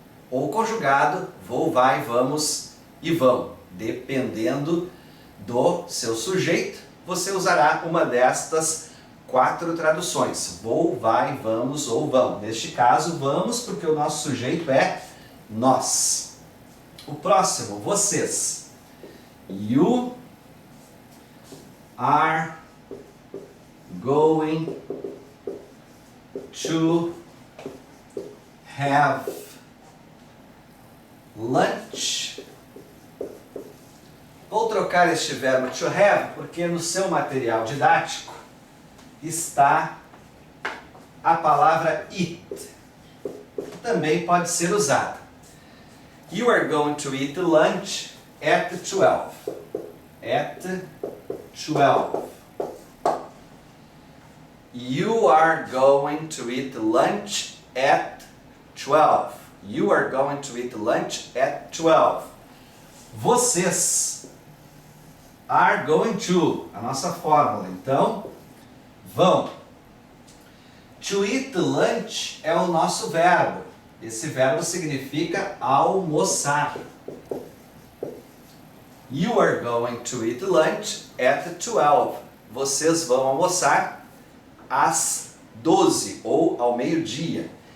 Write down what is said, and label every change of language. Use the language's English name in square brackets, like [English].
[Portuguese] Ou conjugado, vou, vai, vamos e vão. Dependendo do seu sujeito, você usará uma destas 4 traduções. Vou, vai, vamos ou vão. Neste caso, vamos, porque o nosso sujeito é nós. O próximo, vocês. [English] You are going to have lunch. [Portuguese] Vou trocar este verbo to have porque no seu material didático está a palavra it. Também pode ser usada. [English] You are going to eat lunch at 12. At 12. You are going to eat lunch at 12. You are going to eat lunch at 12. [Portuguese] Vocês [English] are going to, [Portuguese] a nossa fórmula, então, vão. [English] To eat lunch [Portuguese] é o nosso verbo. Esse verbo significa almoçar. [English] You are going to eat lunch at 12. [Portuguese] Vocês vão almoçar às 12 ou ao meio-dia.